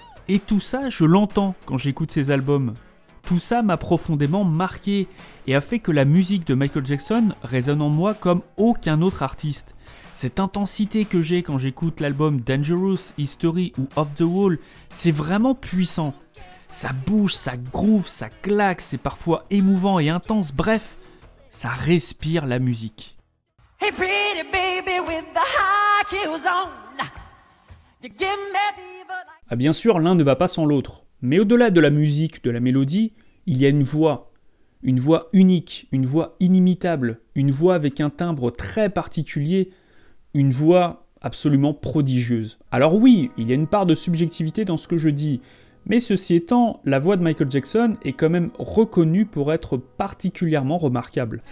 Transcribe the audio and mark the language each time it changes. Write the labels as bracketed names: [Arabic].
[French] Et tout ça, je l'entends quand j'écoute ses albums. Tout ça m'a profondément marqué et a fait que la musique de Michael Jackson résonne en moi comme aucun autre artiste. Cette intensité que j'ai quand j'écoute l'album Dangerous, History ou Off the Wall, c'est vraiment puissant. Ça bouge, ça groove, ça claque, c'est parfois émouvant et intense, bref, ça respire la musique. [English] Hey pretty baby with the high heels on. You give me fever. [French] Ah bien sûr, l'un ne va pas sans l'autre, mais au-delà de la musique, de la mélodie, il y a une voix unique, une voix inimitable, une voix avec un timbre très particulier, une voix absolument prodigieuse. Alors oui, il y a une part de subjectivité dans ce que je dis, mais ceci étant, la voix de Michael Jackson est quand même reconnue pour être particulièrement remarquable.